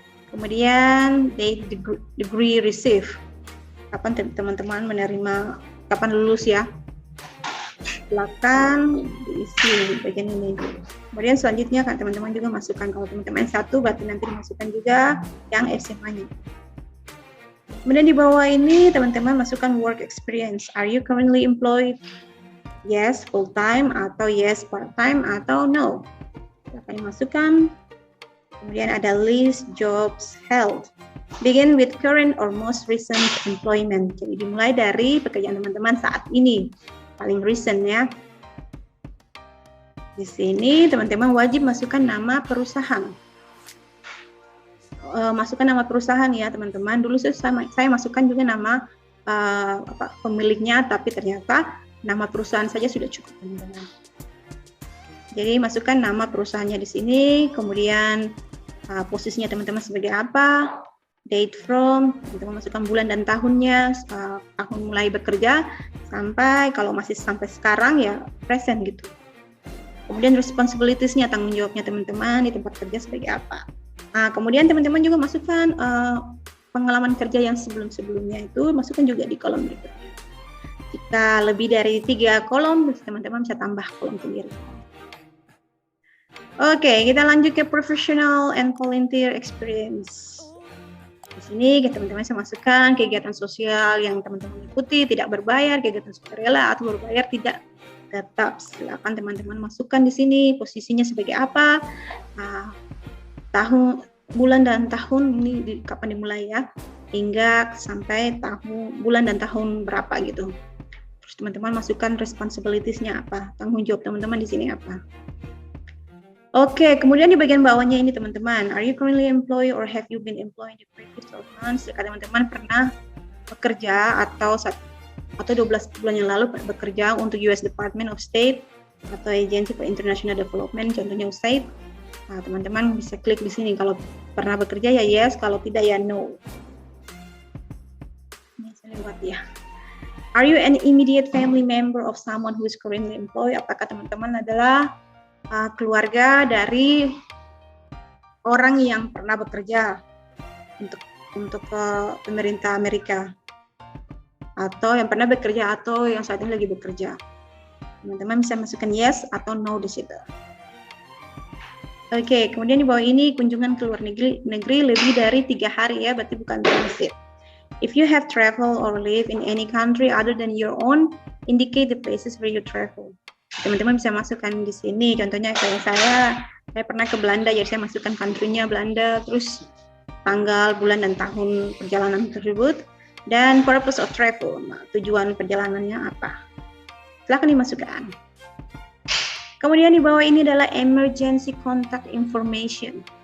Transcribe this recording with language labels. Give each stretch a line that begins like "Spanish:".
English: Kemudian date degree receive.
Indonesian: Kapan teman-teman menerima, kapan lulus ya. Silakan diisi bagian ini. Kemudian selanjutnya kan teman-teman juga masukkan, kalau teman-teman S1 berarti nanti dimasukkan juga yang SMA-nya. Kemudian di bawah ini teman-teman masukkan work experience.
English: Are you currently employed? Yes, full time, atau yes, part time, atau no.
Indonesian: Silakan dimasukkan.
English: Kemudian ada list jobs held. Begin with current or most recent employment.
Indonesian: Jadi dimulai dari pekerjaan teman-teman saat ini, paling recent ya. Di sini teman-teman wajib masukkan nama perusahaan. Masukkan nama perusahaan ya teman-teman. Dulu saya masukkan juga nama pemiliknya, tapi ternyata nama perusahaan saja sudah cukup teman-teman. Jadi masukkan nama perusahaannya di sini, kemudian posisinya teman-teman sebagai apa, date from, teman-teman masukkan bulan dan tahunnya, tahun mulai bekerja sampai, kalau masih sampai sekarang ya present gitu. Kemudian responsibilities-nya, tanggung jawabnya teman-teman di tempat kerja sebagai apa. Nah, kemudian teman-teman juga masukkan pengalaman kerja yang sebelum-sebelumnya itu, masukkan juga di kolom berikutnya. Jika lebih dari 3 kolom, teman-teman bisa tambah kolom sendiri. Oke, kita lanjut ke professional and volunteer experience. Di sini teman-teman bisa masukkan kegiatan sosial yang teman-teman ikuti, tidak berbayar, kegiatan sukarela atau berbayar tidak tetap. Silakan teman-teman masukkan di sini posisinya sebagai apa, tahun, bulan dan tahun ini kapan dimulai ya, hingga sampai tahun, bulan dan tahun berapa gitu. Terus teman-teman masukkan responsibilities-nya apa, tanggung jawab teman-teman di sini apa. Oke, kemudian di bagian bawahnya ini teman-teman,
English: are you currently employed or have you been employed in the previous 12 months?
Indonesian: Jika teman-teman pernah bekerja atau 12 bulan yang lalu bekerja untuk US Department of State atau Agency for International Development, contohnya USAID. Nah, teman-teman bisa klik di sini, kalau pernah bekerja ya yes, kalau tidak ya no. misalnya buat dia.
English: Are you an immediate family member of someone who is currently employed?
Indonesian: Apakah teman-teman adalah keluarga dari orang yang pernah bekerja untuk pemerintah Amerika, atau yang pernah bekerja atau yang saat ini lagi bekerja? Teman-teman bisa masukkan yes atau no di situ. Oke, kemudian di bawah ini kunjungan ke luar negeri lebih dari 3 hari ya, berarti bukan transit.
English: If you have travel or live in any country other than your own, indicate the places where you travel.
Indonesian: Teman-teman bisa masukkan di sini. Contohnya kayak saya pernah ke Belanda, jadi saya masukkan country-nya Belanda, terus tanggal, bulan, dan tahun perjalanan tersebut, dan purpose of travel, tujuan perjalanannya apa. Silahkan dimasukkan. Kemudian di bawah ini adalah emergency contact information.